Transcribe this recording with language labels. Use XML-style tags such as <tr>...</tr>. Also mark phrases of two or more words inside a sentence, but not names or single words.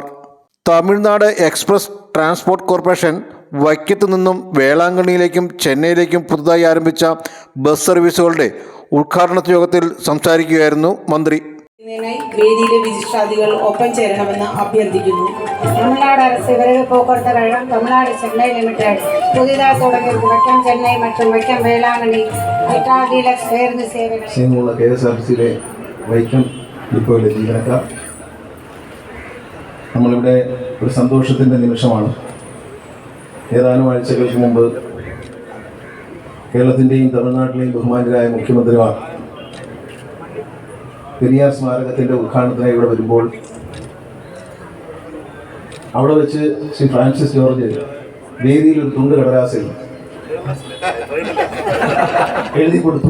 <ml>തമിഴ്നാട് എക്സ്പ്രസ് ട്രാൻസ്പോർട്ട് കോർപ്പറേഷൻ വൈക്കത്ത് നിന്നും വേളാങ്കണ്ണിയിലേക്കും ചെന്നൈയിലേക്കും പുതുതായി ആരംഭിച്ച ബസ് സർവീസുകളുടെ ഉദ്ഘാടന യോഗത്തിൽ സംസാരിക്കുകയായിരുന്നു മന്ത്രി. വേദിയിലെ വിശിഷ്ടാതികൾ ഒപ്പം ചേരണമെന്ന് അഭ്യർത്ഥിക്കുന്നു.</ml> <ta>തമിഴ്നാട് அரசு விரைவு போக்குவரத்து கழகம் தமிழ்நாடு சென்னை லிமிடெட் புதிதாக தொடங்கிയത് വൈക്കം ചെന്നൈ மற்றும் വൈക്കം വേളാങ്കണ്ണി</ta> <ml>ടാറ്റാ ഡീലക്സ് പേருந்து സേവനം KSRTCയിലെ വൈക്കം ഡിപ്പോയിലെ ജീവനക്കാർ, നമ്മളിവിടെ ഒരു സന്തോഷത്തിൻ്റെ നിമിഷമാണ്. ഏതാനും ആഴ്ചകൾക്ക് മുമ്പ് കേരളത്തിൻ്റെയും തമിഴ്നാട്ടിലെയും ബഹുമാന്യരായ മുഖ്യമന്ത്രിമാർ പെരിയാർ സ്മാരകത്തിൻ്റെ ഉദ്ഘാടനത്തിനായി ഇവിടെ വരുമ്പോൾ അവിടെ വെച്ച് ശ്രീ ഫ്രാൻസിസ് ജോർജ് വേദിയിൽ ഒരു തുണ്ട് കടലാസിൽ എഴുതി കൊടുത്തു.</ml>